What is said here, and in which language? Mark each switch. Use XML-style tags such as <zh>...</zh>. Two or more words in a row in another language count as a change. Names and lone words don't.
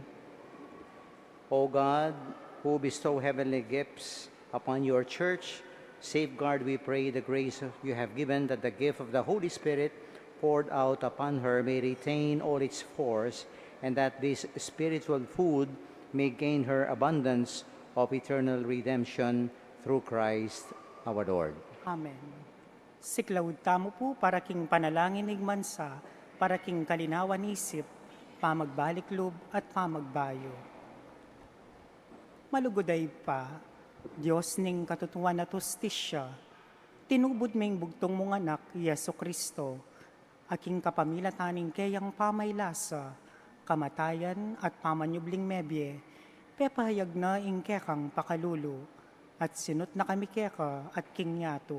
<en>O God, who bestow heavenly gifts upon your church, safeguard, we pray, the grace you have given, that the gift of the Holy Spirit poured out upon her may retain all its force, and that this spiritual food may gain her abundance of eternal redemption through Christ our Lord. Amen.</en> <pam>Siklaud tamo po para king panalangin ing mansa, para king kalinawan isip, pamagbalik loob at pamagbayo. Malugoday pa, Diyos ning katutuan at hustisya, tinubod ming bugtong mong anak, Yesu Kristo, aking kapamilataning kayang pamaylasa, kamatayan at pamanyubling mebye, pepahayag na ing kekang pakalulu, at sinut na kami keka at kingyato.</pam>